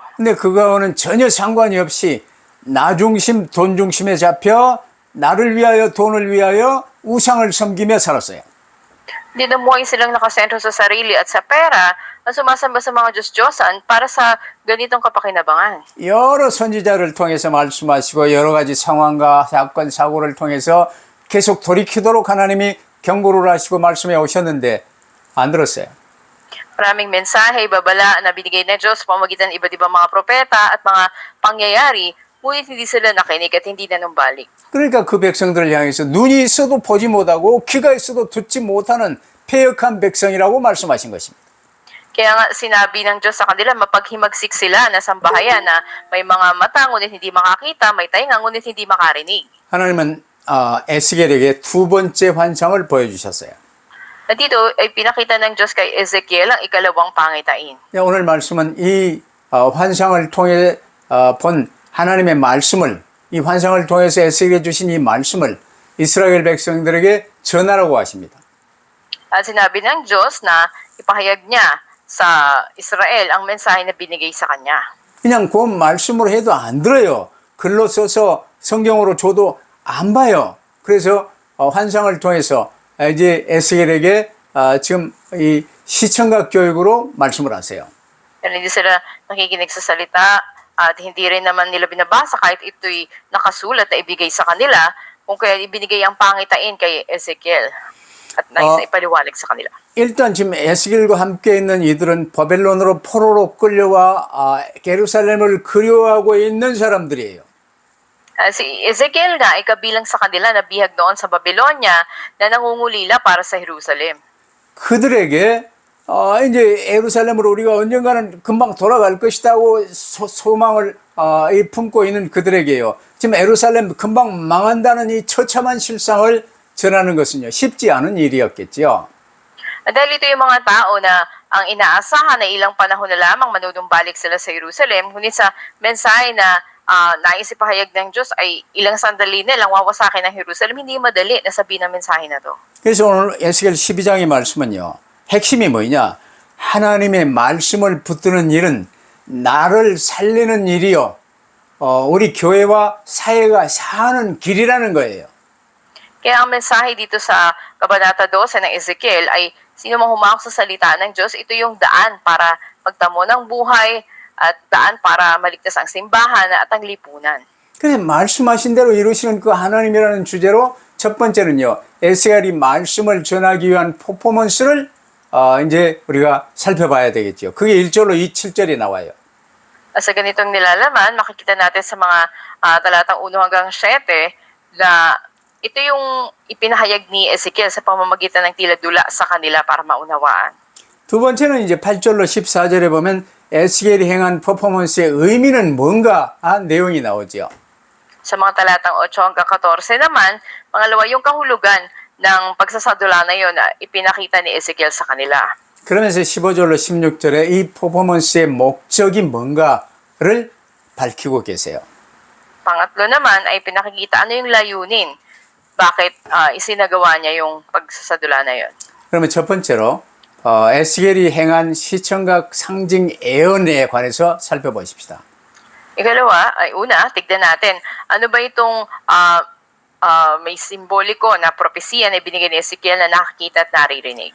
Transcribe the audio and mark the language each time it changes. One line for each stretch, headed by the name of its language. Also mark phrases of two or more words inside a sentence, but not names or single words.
Korean: 근데 그거는 전혀 상관이 없이 나 중심, 돈 중심에 잡혀 나를 위하여, 돈을 위하여 우상을 섬기며 살았어요.
Filipino: Hindi namuhay silang nakasentro sa sarili at sa pera at sumasamba sa mga Diyos-Diyosan para sa ganitong kapakinabangan.
Korean: 여러 선지자를 통해서 말씀하시고 여러 가지 상황과 사건, 사고를 통해서 계속 돌이키도록 하나님이 경고를 하시고 말씀해 오셨는데 안 들었어요.
Filipino: Maraming mensahe, babala na binigay ng Diyos sa pamamagitan ng iba't ibang mga propeta at mga pangyayari, ngunit hindi sila nakinig at hindi nanumbalik.
Korean: 그러니까 그 백성들을 향해서 눈이 있어도 보지 못하고 귀가 있어도 듣지 못하는 패역한 백성이라고 말씀하신 것입니다.
Filipino: Kaya nga sinabi ng Diyos sa kanila, mapaghimagsik sila na sambahayan na may mga mata ngunit hindi makakita, may tainga ngunit hindi makarinig.
Korean: 하나님은 에스겔에게 두 번째 환상을 보여주셨어요.
Filipino: At dito ay pinakita ng Diyos kay Ezekiel ang ikalawang pangitain.
Korean: 오늘 말씀은 이 환상을 통해 본 하나님의 말씀을 이 환상을 통해서 에스겔에게 주신 이 말씀을 이스라엘 백성들에게 전하라고 하십니다.
Filipino: At sinabi ng Diyos na ipahayag niya sa Israel ang mensahe na binigay sa kanya.
Korean: 그냥 그 말씀으로 해도 안 들어요. 글로 써서 성경으로 줘도 안 봐요. 그래서 환상을 통해서 이제 에스겔에게 지금 이 시청각 교육으로 말씀을 하세요.
Filipino: Pero hindi sila nakikinig sa salita at hindi rin naman nila binabasa kahit ito'y nakasulat na ibigay sa kanila kung kaya ibinigay ang pangitain kay Ezekiel at nais na ipaliwanag sa kanila.
Korean: 일단 지금 에스겔과 함께 있는 이들은 바벨론으로 포로로 끌려와 예루살렘을 그리워하고 있는 사람들이에요.
Filipino: Si Ezekiel nga ay kabilang sa kanila na bihag noon sa Babylonia na nangungulila para sa Jerusalem.
Korean: 그들에게 이제 예루살렘으로 우리가 언젠가는 금방 돌아갈 것이다고 소망을 품고 있는 그들에게요. 지금 예루살렘 금방 망한다는 이 처참한 실상을 전하는 것은요. 쉽지 않은 일이었겠죠.
Filipino: Dahil ito yung mga tao na ang inaasahan na ilang panahon na lamang manunumbalik sila sa Jerusalem, ngunit sa mensahe na nais ipahayag ng Diyos ay ilang sandali na lang wawasakin ng Jerusalem, hindi madali na sabihin ang mensahe na to.
Korean: 그래서 오늘 에스겔 12장의 말씀은요. 핵심이 뭐냐? 하나님의 말씀을 붙드는 일은 나를 살리는 일이요. 우리 교회와 사회가 사는 길이라는 거예요.
Filipino: Kaya ang mensahe dito sa Kabanata 12 ng Ezekiel ay sino mang humawak sa salita ng Diyos, ito yung daan para magtamo ng buhay at daan para maligtas ang simbahan at ang lipunan.
Korean: 그래서 말씀하신 대로 이루시는 그 하나님이라는 주제로 첫 번째는요, 에스겔이 말씀을 전하기 위한 퍼포먼스를 이제 우리가 살펴봐야 되겠죠. 그게 1절로 7절이 나와요.
Filipino: Sa ganitong nilalaman, makikita natin sa mga talatang 1 hanggang 7 na ito yung ipinahayag ni Ezekiel sa pamamagitan ng tila dula sa kanila para maunawaan.
Korean: 두 번째는 이제 8절로 14절에 보면 에스겔이 행한 퍼포먼스의 의미는 뭔가 내용이 나오죠.
Filipino: Sa mga talatang 8 hanggang 14 naman, pangalawa yung kahulugan ng pagsasadula na yun na ipinakita ni Ezekiel sa kanila.
Korean: 그러면서 15절로 16절에 이 퍼포먼스의 목적이 뭔가를 밝히고 계세요.
Filipino: Pangatlo naman ay pinakikita ano yung layunin. Bakit isinagawa niya yung pagsasadula na yun.
Korean: 그러면 첫 번째로 에스겔이 행한 시청각 상징 예언에 관해서 살펴보십시다.
Filipino: Ikalawa, ay una, tignan natin, ano ba itong may simboliko na propesiya na ibinigay ni Ezekiel na nakakita at naririnig.